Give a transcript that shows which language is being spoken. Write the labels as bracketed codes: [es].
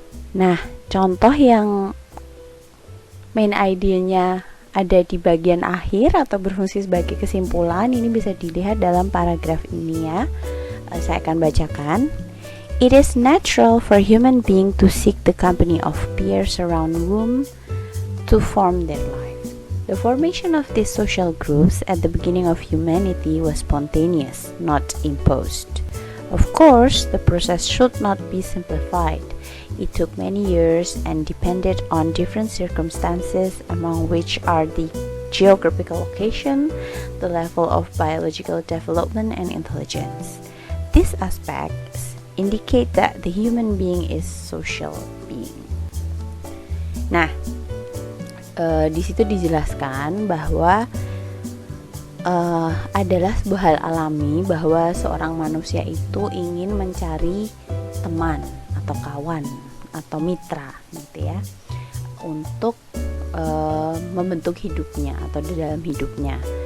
[id] Nah, contoh yang main idenya ada di bagian akhir atau berfungsi sebagai kesimpulan ini bisa dilihat dalam paragraf ini ya. Saya akan bacakan. [en] It is natural for human being to seek the company of peers around whom to form their life. The formation of these social groups at the beginning of humanity was spontaneous, not imposed. Of course, the process should not be simplified. It took many years and depended on different circumstances, among which are the geographical location, the level of biological development and intelligence. These aspects indicate that the human being is social being. [id] Nah, di situ dijelaskan bahwa adalah sebuah hal alami bahwa seorang manusia itu ingin mencari teman atau kawan atau mitra gitu ya, untuk membentuk hidupnya atau di dalam hidupnya.